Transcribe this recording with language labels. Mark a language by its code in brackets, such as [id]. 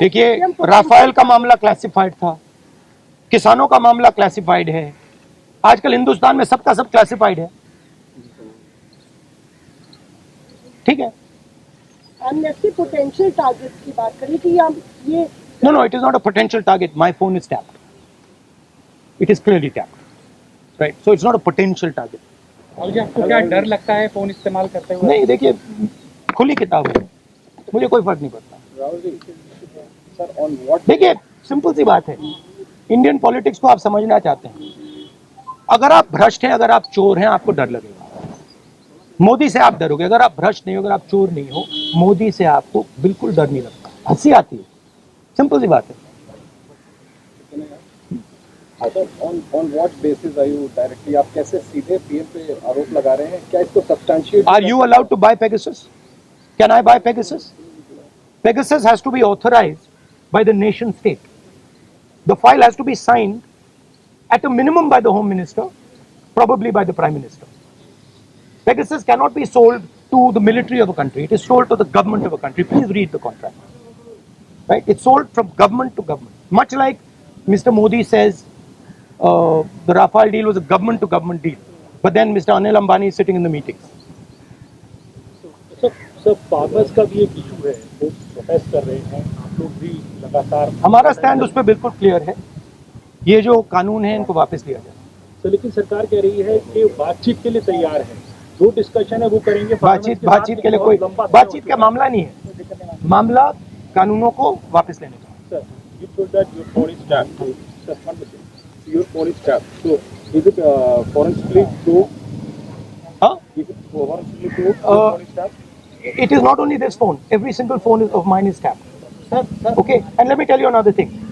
[hi] देखिए, राफेल का मामला क्लासिफाइड था, किसानों का मामला क्लासिफाइड है, आजकल हिंदुस्तान में सबका सब क्लासिफाइड है। ठीक है, एमनेस्टी पोटेंशियल टारगेट की बात करी थी ये [en] No, it is not a potential target. My phone is tapped. It is clearly tapped. Right? So it's not a potential target. [hi] आपको क्या डर लगता है फोन इस्तेमाल करते हुए? नहीं, देखिए, खुली किताब है, मुझे कोई फर्क नहीं पड़ता। देखिए, सिंपल सी बात है, इंडियन पॉलिटिक्स को आप समझना चाहते हैं, अगर आप भ्रष्ट हैं, अगर आप चोर हैं, आपको डर लगेगा। मोदी से आप डरोगे। अगर आप भ्रष्ट नहीं हो, अगर आप चोर नहीं हो, मोदी से आपको बिल्कुल डर नहीं लगता, हंसी आती है। सिंपल सी बात है। [en] On what basis are you directly, [hi] आप कैसे सीधे पीएम पे आरोप लगा रहे हैं? क्या इसको substantiate? [en] Are you allowed to buy Pegasus? Can I buy Pegasus? Pegasus has to be authorized by the nation state. The file has to be signed at a minimum by the Home Minister, probably by the Prime Minister. Pegasus cannot be sold to the military of a country. It is sold to the government of a country. Please read the contract. Right? It's sold from government to government. Much like Mr. Modi says, the Rafale deal was a government to government deal. But then Mr. Anil Ambani is sitting in the meetings. [hi] Sir पागस का भी एक issue है, वो protest कर रहे हैं, आप लोग भी लगातार। हमारा स्टैंड उस पर बिल्कुल क्लियर है, ये जो कानून है इनको वापस लिया जाए। तो लेकिन सरकार कह रही है कि बातचीत के लिए तैयार है, जो डिस्कशन है वो करेंगे। बातचीत के लिए कोई बातचीत का मामला नहीं है, मामला कानूनों को वापस लेने का। [en] Sir, you told that your phone is tapped. Sir, one second. Your phone is tapped. So, is it forensically proved? Huh? Is it forensically proved your phone is tapped? It is not only this phone. Every single phone of mine is tapped. Okay, and let me tell you another thing.